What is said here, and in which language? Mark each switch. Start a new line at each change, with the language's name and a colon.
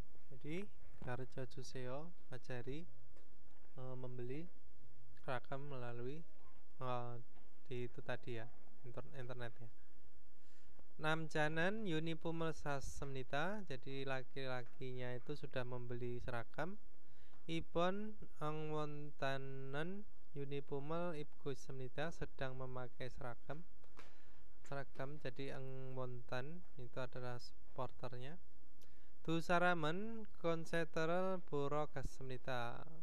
Korean: Jadi 가르쳐 주세요.
Indonesian: Ajari membeli seragam melalui di itu tadi ya, internet ya.
Korean: 남자는 유니폼을 샀습니다.
Indonesian: Jadi laki-lakinya itu sudah membeli seragam.
Korean: 이번 응원단은 유니폼을 입고 있습니다.
Indonesian: sedang memakai seragam. Jadi 응원단 itu adalah supporternya.
Korean: 두 사람은 konser을 보러 갔습니다.